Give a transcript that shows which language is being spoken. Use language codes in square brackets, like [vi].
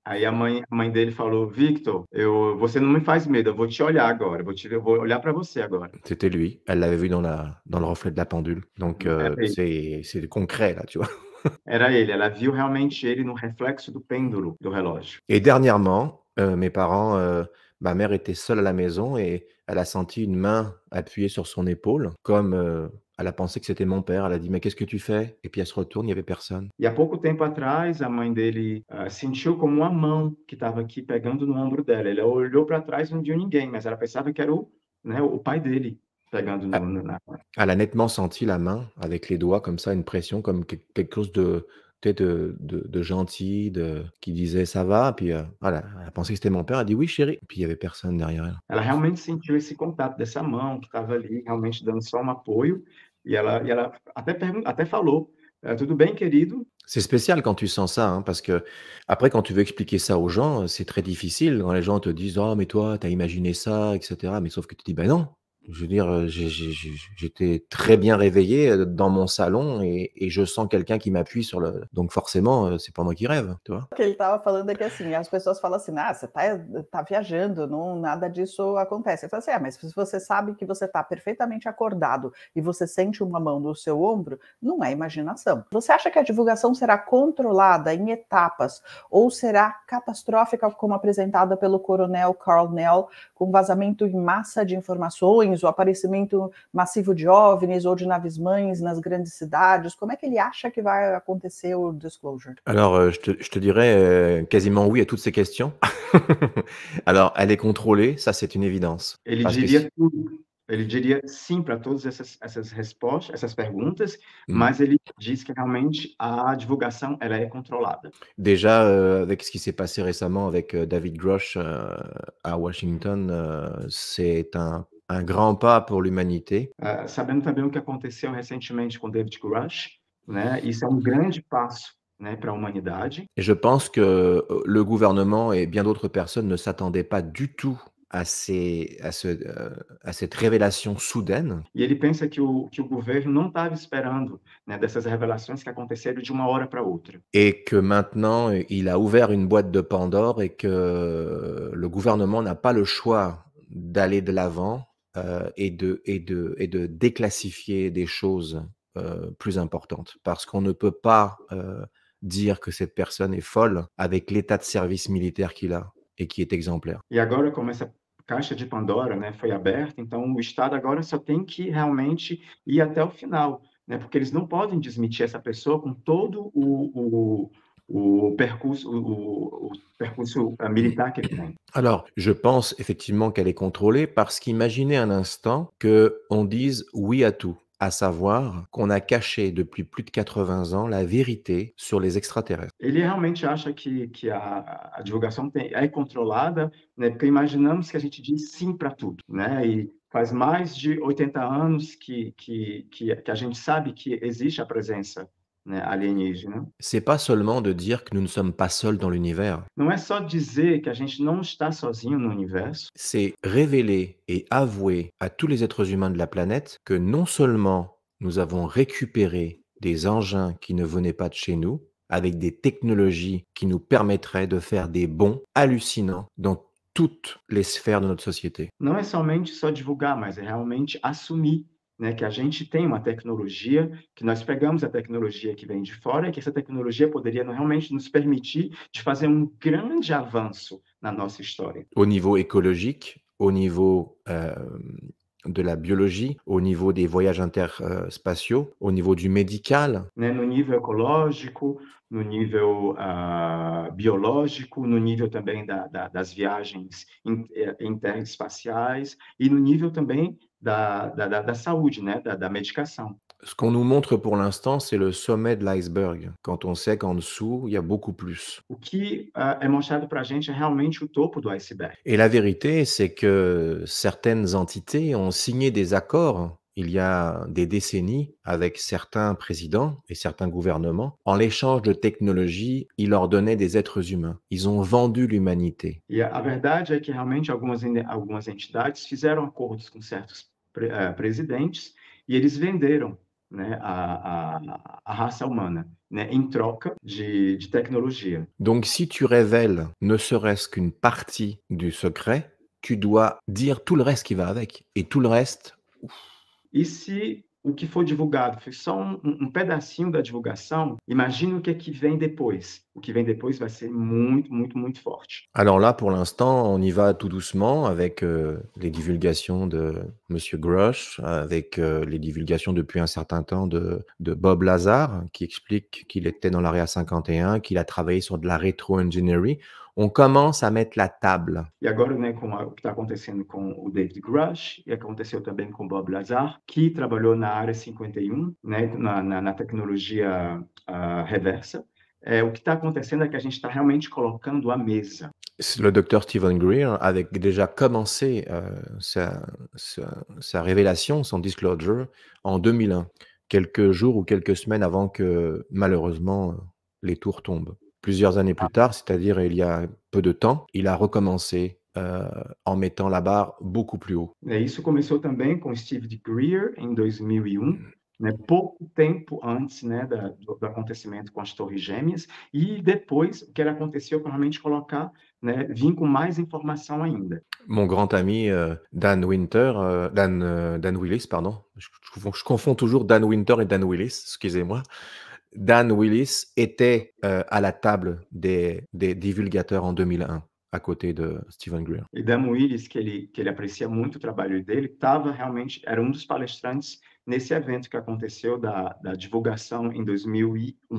[pt] Aí a mãe dele falou: Victor, você não me faz medo, eu vou te olhar agora, eu vou olhar para você agora. [fr] C'était lui, elle l'avait vu dans le reflet de la pendule. Donc [pt] Era ele, [fr] c'est concret là, tu vois? [pt] era ele, ela viu realmente ele no reflexo do pêndulo do relógio. [fr] Et dernièrement, mes parents, ma mère était seule à la maison et elle a senti une main appuyée sur son épaule comme, elle a pensé que c'était mon père. Elle a dit: «Mais qu'est-ce que tu fais?» Et puis elle se retourne, il y avait personne. [pt] E há pouco tempo atrás, a mãe dele, sentiu como uma mão que estava aqui pegando no ombro dela. Ela olhou para trás e não viu ninguém, mas ela pensava que era o pai dele pegando Ah, na. [fr] elle a nettement senti la main avec les doigts comme ça, une pression comme quelque chose de tu sais de gentil, qui disait: «Ça va?» Puis, voilà, elle a pensé que c'était mon père, elle a dit: «Oui chérie», puis il y avait personne derrière elle. [pt] Ela realmente sentiu esse contato dessa mão que estava ali, realmente dando só um apoio, e ela até falou: Tudo bem, querido?" [fr] C'est spécial quand tu sens ça, hein, parce que après quand tu veux expliquer ça aux gens, c'est très difficile quand les gens te disent: «Oh mais toi, tu as imaginé ça» et cetera. Mais sauf que tu dis: «Ben non». Je veux dire, j'étais très bien réveillé, dans mon salon et je sens quelqu'un qui m'appuie sur le donc forcément, c'est pas moi qui rêve, tu vois? [pt] O que ele estava falando é que, assim, as pessoas falam assim: "Ah, você tá viajando, não, nada disso acontece". Eu falo assim: mas se você sabe que você está perfeitamente acordado e você sente uma mão no seu ombro, não é imaginação. Você acha que a divulgação será controlada em etapas ou será catastrófica como apresentada pelo coronel Carl Nell, com vazamento em massa de informações, o aparecimento massivo de OVNIs ou de naves-mães nas grandes cidades? Como é que ele acha que vai acontecer o disclosure? [fr] Alors, je te dirais, quasiment oui à toutes ces questions. Alors, elle est contrôlée, ça c'est une évidence. [pt] Ele [fr] Parce que [pt] diria tudo. Ele diria sim para todas essas respostas, essas perguntas, mmh. mas ele diz que realmente a divulgação ela é controlada. [fr] Déjà, avec ce qui s'est passé récemment avec, David Grush, à Washington, c'est un grand pas pour l'humanité. [pt] Sabendo também o que aconteceu recentemente com David Grush, né, isso é um grande passo, né, para a humanidade. [fr] Et je pense que, le gouvernement et bien d'autres personnes ne s'attendaient pas du tout à cette révélation soudaine. [pt] E ele pensa que o governo não estava esperando, né, dessas revelações que aconteceram de uma hora para outra. [fr] Et que maintenant, il a ouvert une boîte de Pandore et que le gouvernement n'a pas le choix d'aller de l'avant, et de déclassifier des choses, plus importantes. Parce qu'on ne peut pas, dire que cette personne est folle avec l'état de service militaire qu'il a et qui est exemplaire. [pt] E agora, como essa caixa de Pandora, né, foi aberta, então o Estado agora só tem que realmente ir até o final, né, porque eles não podem desmentir essa pessoa com todo o percurso militar que ele tem. [fr] Alors, je pense effectivement qu'elle est contrôlée parce qu'imaginez un instant qu'on dise oui à tout, à savoir qu'on a caché depuis plus de 80 ans la vérité sur les extraterrestres. [pt] Ele realmente acha que a divulgação é controlada, né, porque imaginamos que a gente diz sim para tudo, né, e faz mais de 80 anos que a gente sabe que existe a presença, né, alienígena. [fr] C'est pas seulement de dire que nous ne sommes pas seuls dans l'univers, [pt] Não é só dizer que a gente não está sozinho no universo, [fr] c'est révéler et avouer à tous les êtres humains de la planète que non seulement nous avons récupéré des engins qui ne venaient pas de chez nous, avec des technologies qui nous permettraient de faire des bonds hallucinants dans toutes les sphères de notre société. [pt] não é somente só divulgar, mas é realmente assumir, né, que a gente tem uma tecnologia, que nós pegamos a tecnologia que vem de fora e que essa tecnologia poderia realmente nos permitir de fazer um grande avanço na nossa história. [fr] Au niveau écologique, au niveau de la biologie, au niveau des voyages interspatiaux, au niveau du médical. [pt] Né, no nível ecológico, no nível biológico, no nível também das viagens interespaciais e no nível também da saúde, né, da medicação. [fr] Ce qu'on nous montre pour l'instant, c'est le sommet de l'iceberg, quand on sait qu'en dessous, il y a beaucoup plus. [pt] O que é mostrado para a gente é realmente o topo do iceberg. [fr] Et la vérité, c'est que certaines entités ont signé des accords il y a des décennies avec certains présidents et certains gouvernements. En l'échange de technologies, ils leur donnaient des êtres humains. Ils ont vendu l'humanité. [pt] E a verdade é que realmente algumas entidades fizeram acordos com certos presidentes e eles venderam, né, a raça humana, né, em troca de tecnologia. [fr] Donc si tu révèles ne serait-ce qu'une partie du secret, tu dois dire tout le reste qui va avec. Et tout le reste, [pt] E se o que for divulgado foi só um pedacinho da divulgação, imagine o que é que vem depois. O que vem depois vai ser muito, muito, muito forte. [fr] alors là, pour l'instant, on y va tout doucement avec les divulgations de Monsieur Grush, avec les divulgations depuis un certain temps de Bob Lazar, qui explique qu'il était dans l'Area 51, qu'il a travaillé sur de la rétro-ingénierie. On commence à mettre la table. [pt] E agora, né, com o que está acontecendo com o David Grush, e aconteceu também com o Bob Lazar, que trabalhou na Área 51, né, na tecnologia reversa. O que está acontecendo é que a gente está realmente colocando à mesa. [fr] Le docteur Stephen Greer avait déjà commencé sa révélation, son disclosure, en 2001, quelques jours ou quelques semaines avant que, malheureusement, les tours tombent. Plusieurs années plus tard, c'est-à-dire il y a peu de temps, il a recommencé en mettant la barre beaucoup plus haut. [pt] Isso começou também com Steve Greer em 2001, né, pouco tempo antes, né, do acontecimento com as Torres Gêmeas, e depois o que aconteceu para realmente colocar, né, vir com mais informação ainda. [fr] Mon grand ami Dan Willis, pardon, je confonds toujours Dan Winter et Dan Willis, excusez-moi. Dan Willis était à la table des divulgateurs en 2001, à côté de Stephen Greer. [pt] E Dan Willis, que ele aprecia muito o trabalho dele, era dos palestrantes nesse evento que aconteceu da divulgação em 2001.